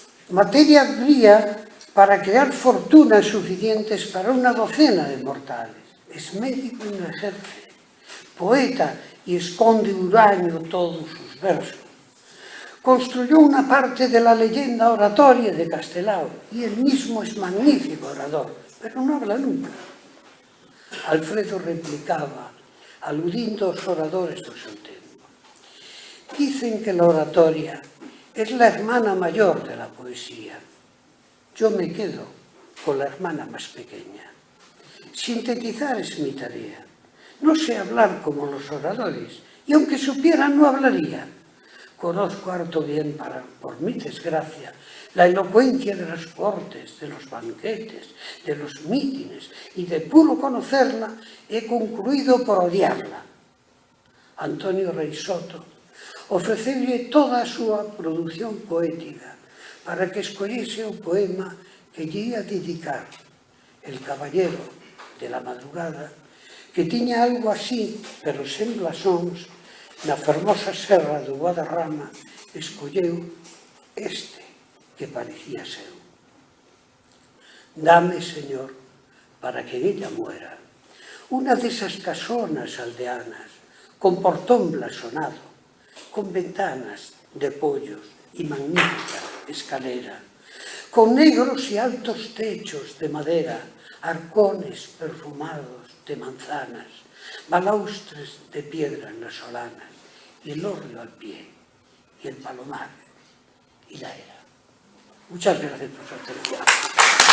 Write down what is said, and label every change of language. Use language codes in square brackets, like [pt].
[es] Materia habría para crear fortunas suficientes para una docena de mortales. Es médico y no ejerce, poeta y esconde huraño todos sus versos. Construyó una parte de la leyenda oratoria de Castelao y él mismo es magnífico orador, pero no habla nunca. [gl] Alfredo replicaba, aludindo aos oradores do seu tempo. [es] Dicen que la oratoria es la hermana mayor de la poesía. Yo me quedo con la hermana más pequeña. Sintetizar es mi tarea. No sé hablar como los oradores, y aunque supiera no hablaría. Conozco harto bien, por mi desgracia, la elocuencia de las cortes, de los banquetes, de los mítines, y de puro conocerla he concluido por odiarla. [gl] Antonio Rei Soto ofreceulle toda a súa produción poética para que escollese o poema que lle ia dedicar, El caballero de la madrugada, que tiña algo así, pero sen blasóns, na fermosa serra do Guadarrama, escolleu este que parecía seu. [es] Dame, Señor, para que ella muera, una desas casonas aldeanas, con portón blasonado, con ventanas de pollos y magnífica escalera, con negros y altos techos de madera, arcones perfumados de manzanas, balaustres de piedra en las solanas, y el hórreo al pie, y el palomar, y la era. Muchas gracias por su atención.